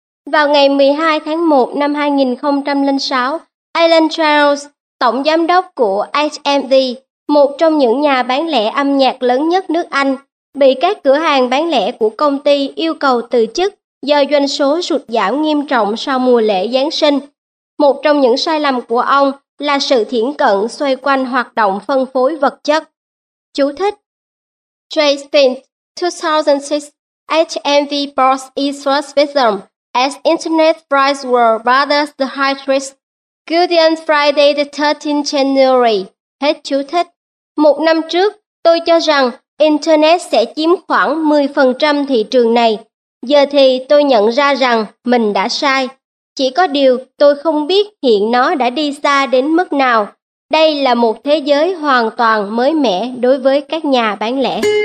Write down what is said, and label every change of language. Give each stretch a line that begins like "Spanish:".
Vietnamese: Vào ngày 12 tháng 1 năm 2006, Alan Charles, tổng giám đốc của HMV, một trong những nhà bán lẻ âm nhạc lớn nhất nước Anh, bị các cửa hàng bán lẻ của công ty yêu cầu từ chức do doanh số sụt giảm nghiêm trọng sau mùa lễ Giáng sinh. Một trong những sai lầm của ông là sự thiển cận xoay quanh hoạt động phân phối vật chất. Chú thích:
English: Jay Spence, 2006, HMV bought its first victim as Internet price war bothers the high risk. Guardian Friday the 13th January.
Vietnamese: Hết chú thích. Một năm trước, tôi cho rằng Internet sẽ chiếm khoảng 10% thị trường này. Giờ thì tôi nhận ra rằng mình đã sai. Chỉ có điều tôi không biết hiện nó đã đi xa đến mức nào. Đây là một thế giới hoàn toàn mới mẻ đối với các nhà bán lẻ.